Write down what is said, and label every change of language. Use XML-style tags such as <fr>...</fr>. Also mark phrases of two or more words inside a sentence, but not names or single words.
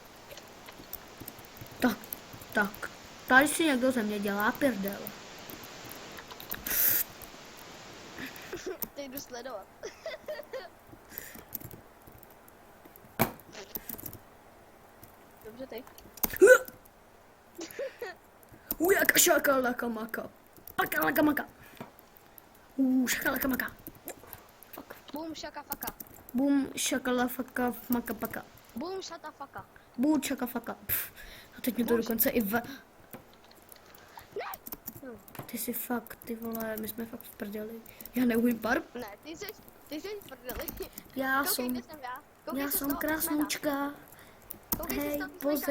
<cs>Tak. Tady si někdo ze mě dělá prdel. Ty jdu sledovat. Dobře, ty. Ujaka šakalaka maka. Pakalaka maka. Šakalaka maka. Boom, shaka, faka. Bum šakalafaka maka paka. Boom, shata, faka. Bum šakafaka. A teď mě to dokonce i v... Ty jsi fakt, ty vole, my jsme fakt v prdeli. Já neumím park. Ne, ty jsi v prdeli. Já Koukej, jsem, kde jsem já. Koukej já se z jsem toho krásnučka. Koukej se z Hej, toho písmenka, pozri</cs>